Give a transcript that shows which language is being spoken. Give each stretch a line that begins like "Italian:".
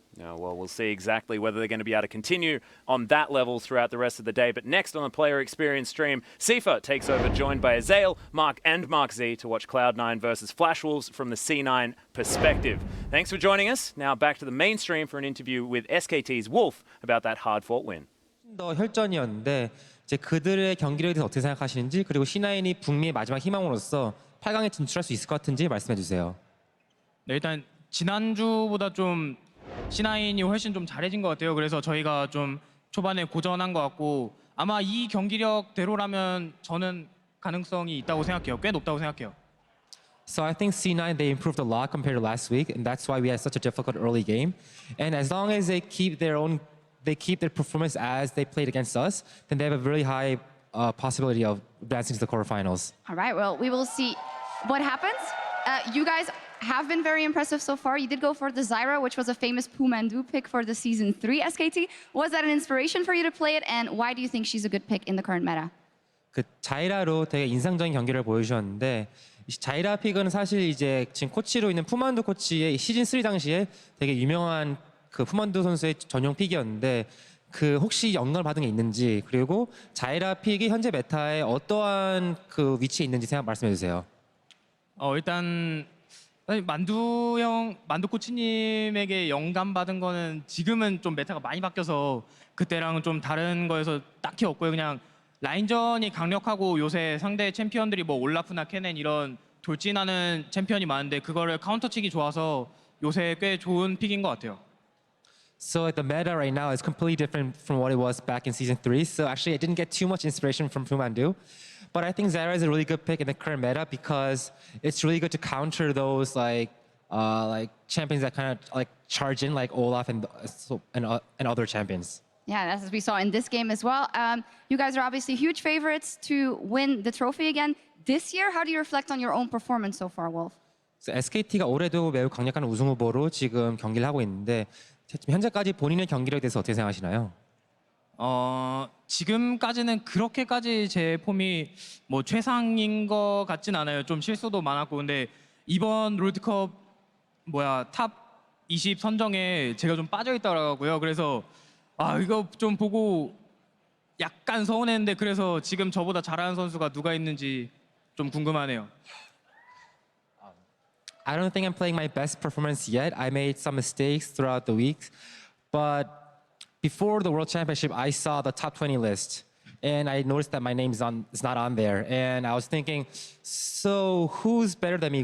English: Well, we'll see exactly whether they're going to be able to continue on that level throughout the rest of the day. But next on the Player Experience stream, Sifa takes over, joined by Azale, Mark, and Mark Z to watch Cloud9 versus Flash Wolves from the C9 perspective. Thanks for joining us. Now back to the main stream for an interview with SKT's Wolf about that hard-fought win.
Korean: 더 혈전이었는데 이제 그들의 경기력에 대해서 어떻게 생각하시는지, 그리고 C9이 북미의 마지막 희망으로서 8강에 진출할 수 있을 것 같은지 말씀해 주세요. 네, 일단 지난주보다 좀 C9이 훨씬 좀 잘해진 것 같아요. 그래서 저희가 좀 초반에 고전한 것 같고, 아마 이 경기력대로라면 저는 가능성이 있다고 생각해요. 꽤 높다고 생각해요.
English: So I think C9, they improved a lot compared to last week, and that's why we had such a difficult early game. And as long as they keep their performance as they played against us, then they have a really high possibility of advancing to the quarterfinals. All right, well, we will see what happens. You guys have been very impressive so far. You did go for the Zyra, which was a famous Pumandu pick for the Season 3 SKT. Was that an inspiration for you to play it, and why do you think she's a good pick in the current meta?
Korean: 그 자이라로 되게 인상적인 경기를 보여주셨는데 이 자이라 픽은 사실 이제 지금 코치로 있는 푸만두 코치의 시즌 3 당시에 되게 유명한 그 푸만두 선수의 전용 픽이었는데 그 혹시 영향을 받은 게 있는지 그리고 자이라 픽이 현재 메타에 어떠한 그 위치에 있는지 생각 말씀해 주세요. 일단 사실 만두 코치님에게 영감 받은 거는 지금은 좀 메타가 많이 바뀌어서 그때랑은 좀 다른 거에서 딱히 없고요. 그냥 라인전이 강력하고 요새 상대 챔피언들이 뭐 올라프나 케넨 이런 돌진하는 챔피언이 많은데 그거를 카운터 치기 좋아서 요새 꽤 좋은 픽인 것 같아요.
English: So like the meta right now is completely different from what it was back in season 3. So actually I didn't get too much inspiration from Pumandu. But I think Zyra is a really good pick in the current meta because it's really good to counter those like champions that kind of like charge in like Olaf and other champions. Yeah, that's as we saw in this game as well. You guys are obviously huge favorites to win the trophy again. This year, how do you reflect on your own performance so far, Wolf?
Korean: So SKT가 올해도 매우 강력한 우승 후보로 지금 경기를 하고 있는데 지금 현재까지 본인의 경기력에 대해서 어떻게 생각하시나요? 지금까지는 그렇게까지 제 폼이 뭐 최상인 것 같진 않아요. 좀 실수도 많았고 근데 이번 롤드컵 탑 20 선정에 제가 좀 빠져 있더라고요. 그래서 이거 좀 보고 약간 서운했는데 그래서 지금 저보다 잘하는 선수가 누가 있는지 좀 궁금하네요.
English: I don't think I'm playing my best performance yet. I made some mistakes throughout the week, but before the World Championship, I saw the top 20 list, and I noticed that my name is not on there. And I was thinking, so who's better than me?